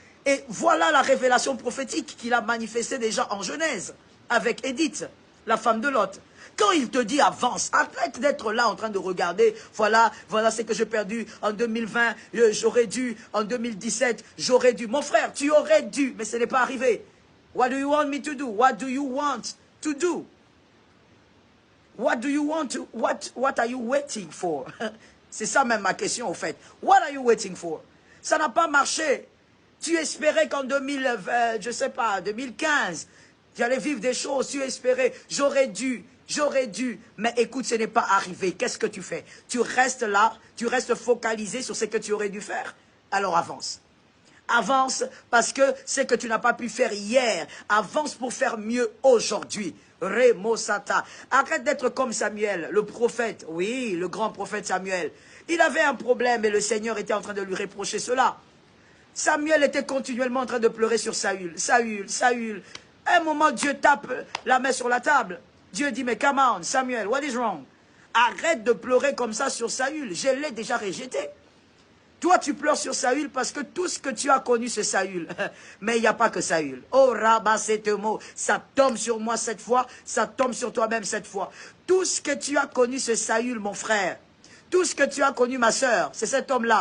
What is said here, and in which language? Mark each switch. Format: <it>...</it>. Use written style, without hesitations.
<fr>Et voilà la révélation prophétique qu'il a manifestée déjà en Genèse, avec Édith, la femme de Lot. Quand il te dit avance, arrête d'être là en train de regarder, voilà ce que j'ai perdu en 2020, j'aurais dû, en 2017, j'aurais dû. Mon frère, tu aurais dû, mais ce n'est pas arrivé.</fr> <en>What do you want me to do? What do you want to do? What do you want to, what are you waiting for?</en> <fr>C'est ça même ma question au fait.</fr> <en>What are you waiting for?</en> <fr>Ça n'a pas marché. Tu espérais qu'en 2020, je sais pas, 2015, j'allais vivre des choses, tu espérais, j'aurais dû, mais écoute, ce n'est pas arrivé. Qu'est-ce que tu fais? Tu restes là, tu restes focalisé sur ce que tu aurais dû faire. Alors avance. Avance parce que ce que tu n'as pas pu faire hier, avance pour faire mieux aujourd'hui. Remosata. Arrête d'être comme Samuel, le prophète, oui, le grand prophète Samuel. Il avait un problème et le Seigneur était en train de lui reprocher cela. Samuel était continuellement en train de pleurer sur Saül. Saül, Saül. À un moment, Dieu tape la main sur la table. Dieu dit, mais</fr> <en>come on, Samuel, what is wrong?</en> <fr>Arrête de pleurer comme ça sur Saül. Je l'ai déjà rejeté. Toi, tu pleures sur Saül parce que tout ce que tu as connu, c'est Saül. Mais il n'y a pas que Saül. Oh, Rabat, c'est un mot. Ça tombe sur moi cette fois, ça tombe sur toi-même cette fois. Tout ce que tu as connu, c'est Saül, mon frère. Tout ce que tu as connu, ma sœur, c'est cet homme-là.</fr>